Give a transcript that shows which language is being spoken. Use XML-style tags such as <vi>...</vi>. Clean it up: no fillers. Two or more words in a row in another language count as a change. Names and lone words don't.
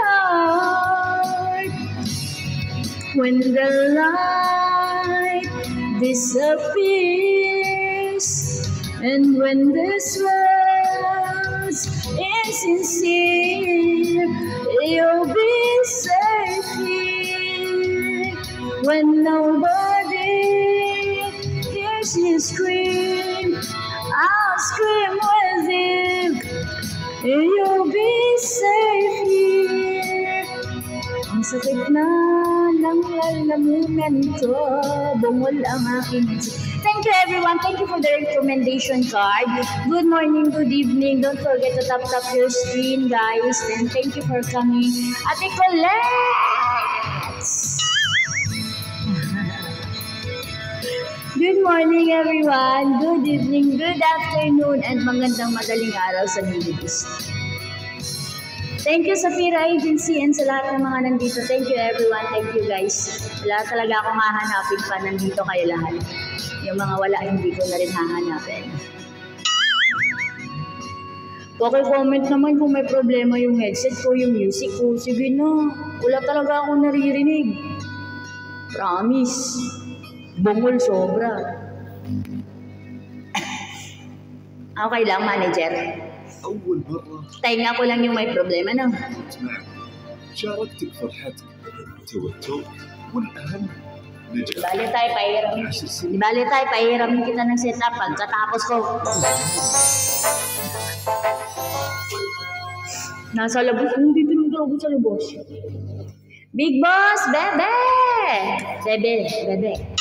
<en>Wondered how when the light disappears, and when this world's insincere, you'll be safe here. When nobody hears you scream, I'll scream with you. You'll be safe here.</en> <tl>Ang sakit na ng lalamunan ko, bungol ang aking isip.</tl> <en>Thank you everyone. Thank you for the recommendation card. Good morning, good evening. Don't forget to tap your screen, guys. And thank you for coming. Ate Colette! Good morning everyone. Good evening, good afternoon, and</en> <tl>magandang madaling araw sa Middle East.</tl> <en>Thank you Safira Agency and</en> <tl>sa lahat ng mga nandito.</tl> <en>Thank you everyone. Thank you guys.</en> <tl>Wala talaga akong hahanapin pa. Nandito kayo lahat. Yung mga wala, hindi ko na rin hahanapin. Paki-comment naman kung may problema yung headset ko, yung music ko. Sige na. Wala talaga akong naririnig. Promise. Bungol sobra. Okay lang, manager.</tl> <ar>أول مرة</ar> <tl>Tainga ko lang yung may problema, no?</tl> <ar>معك شاركتك فرحتك توتر والأهم نجاح</ar> <tl>Bali tayo, pahiramin. Bali tayo, pahiramin kita ng setup. Pagkatapos ko, nasa labas. Hindi tinutulog ko sa labas.</tl> <en>Big Boss,</en> <tl>bebe! Bebe, bebe.</tl>